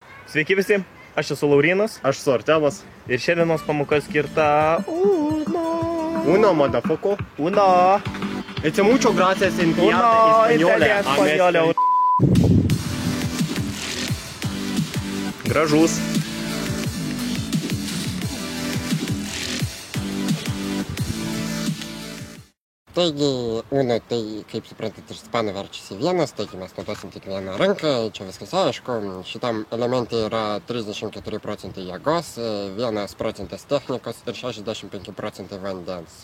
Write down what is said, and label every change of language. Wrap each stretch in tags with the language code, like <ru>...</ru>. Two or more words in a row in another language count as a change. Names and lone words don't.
<lt>Sveiki visi, aš esu Laurynas. Aš su Artemas. Ir šiandienos pamoka skirta</lt> <es>Uno, motherfucker. Uno. Ete mucho gracias en piata españole.</es> <lt>Gražus. Taigi, Uno, tai, kaip suprantat, iš ispanų verčiasi vienas, taigi mes naudosim tik vieną ranką, čia viskas aišku, šitam elemente yra 34% jėgos, 1% technikos ir 65% vandens.</lt>